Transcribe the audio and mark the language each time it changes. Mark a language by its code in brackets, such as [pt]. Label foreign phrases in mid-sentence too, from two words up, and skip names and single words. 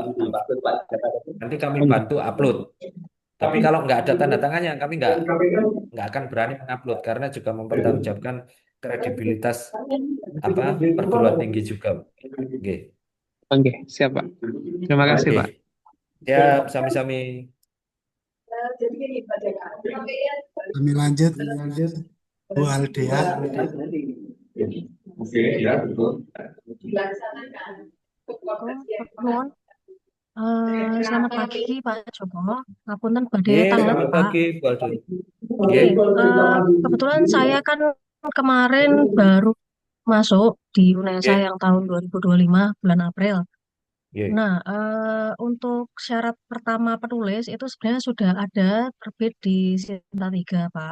[id] Nanti kami bantu upload. Tapi kalau nggak ada tanda tangannya, kami nggak akan berani mengupload karena juga mempertanggungjawabkan kredibilitas perguruan tinggi juga. Oke. Oke, siap Pak. Terima kasih Pak. Siap, sami-sami. Kami lanjut, Bu Aldea. Oke, ya betul. Nuwun. Selamat pagi Pak Joko. [jv] Ngapunten badhe tangan [id] Selamat Pak. pagi, Bu Aldo. Oke, kebetulan saya kan kemarin baru masuk di UNESA yang tahun 2025 bulan April. Nah, untuk syarat pertama penulis itu sebenarnya sudah ada terbit di Sinta 3, Pak.